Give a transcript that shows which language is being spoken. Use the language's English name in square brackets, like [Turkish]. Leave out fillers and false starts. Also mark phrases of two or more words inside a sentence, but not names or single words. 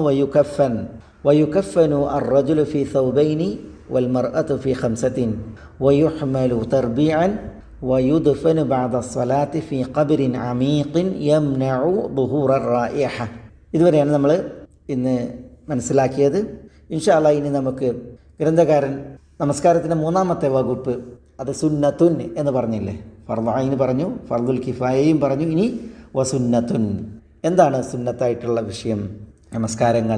[Arabic] ويكفن الرجل في ثوبين والمرأة في 5 ويحمل تربيعا ويدفن بعد الصلاة في قبر عميق يمنع ظهور الرائحة. [Malayalam] ഇതുവരെയാണ് നമ്മൾ ഇന്ന് മനസ്സിലാക്കിയത്. [Arabic] إن شاء الله [Malayalam] ഇനി നമുക്ക് ഗ്രന്ഥകാരൻ നമസ്കാരത്തിൻ്റെ 3ാമത്തെ വകുപ്പ്, അത് സുന്നത്തുൻ എന്ന് പറഞ്ഞില്ലേ, [Arabic] فرض عين [Malayalam] പറഞ്ഞു, ഫർദുൽ കിഫായയും പറഞ്ഞു, ഇനി വസുന്നത്തുൻ. എന്താണ് സുന്നത്തായിട്ടുള്ള വിഷയം, നമസ്കാരങ്ങൾ?